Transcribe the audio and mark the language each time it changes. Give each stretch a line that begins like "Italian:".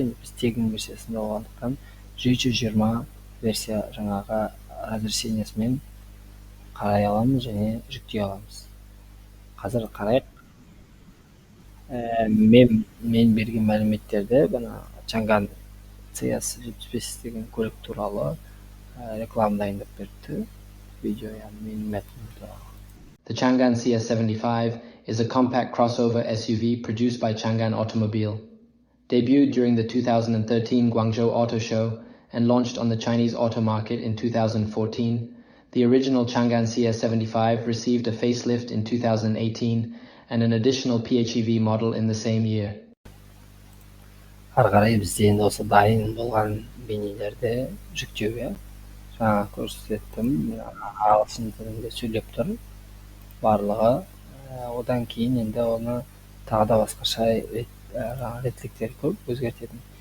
Kazakh: Енді біз тегін версиясында болғандықтан 720 версия жаңағы разрешениесімен қарай аламыз және жүктей аламыз. Қазір қарайық. Мен берген мәліметтерді бана Чанган CS75 деген көлік туралы реклама дайындап берді. Видео яғни менің мәтінім туралы.
English: The Chang'an CS75 is a compact crossover SUV produced by Chang'an Automobile. Debuted during the 2013 Guangzhou Auto Show and launched on the Chinese auto market in 2014, the original Chang'an CS75 received a facelift in 2018 and an additional PHEV model in the same year.
Kazakh: Ары қарай бізде енді осы дайын болған бейнелерді жүктеуге жаңа көрсеттім. Ағылшын тілінде сөйлеп тұр барлығы. Одан кейін енді оны тағы да басқаша ретліктер көп өзгертетін.